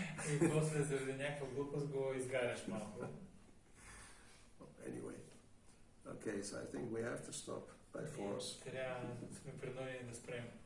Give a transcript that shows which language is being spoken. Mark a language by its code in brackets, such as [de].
[bg] И после заради някаква глупост го изгаряш малко. [en] Anyway, okay, so I think we have to stop by force. [bg] Трябва да сме принудени да спрем.